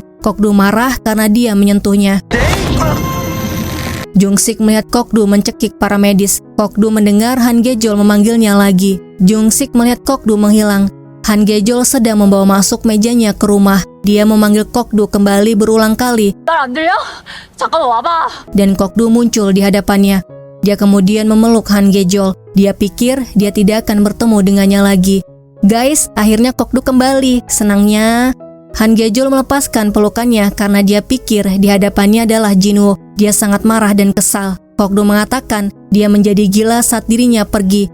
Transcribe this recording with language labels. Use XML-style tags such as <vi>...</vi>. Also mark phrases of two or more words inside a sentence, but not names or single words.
<id>Kokdu marah karena dia menyentuhnya. Jung-sik melihat Kokdu mencekik para medis. Kokdu mendengar Han Gejol memanggilnya lagi. Jung-sik melihat Kokdu menghilang. Han Gejol sedang membawa masuk mejanya ke rumah. Dia memanggil Kokdu kembali berulang kali.</id> <ko>말 안 들려? 잠깐만 와봐.</ko> <id>Dan Kokdu muncul di hadapannya. Dia kemudian memeluk Han Gejol. Dia pikir dia tidak akan bertemu dengannya lagi. Guys, akhirnya Kokdu kembali. Senangnya, Han Gejol melepaskan pelukannya karena dia pikir di hadapannya adalah Jinwoo. Dia sangat marah dan kesal. Kokdu mengatakan dia menjadi gila saat dirinya pergi.</id>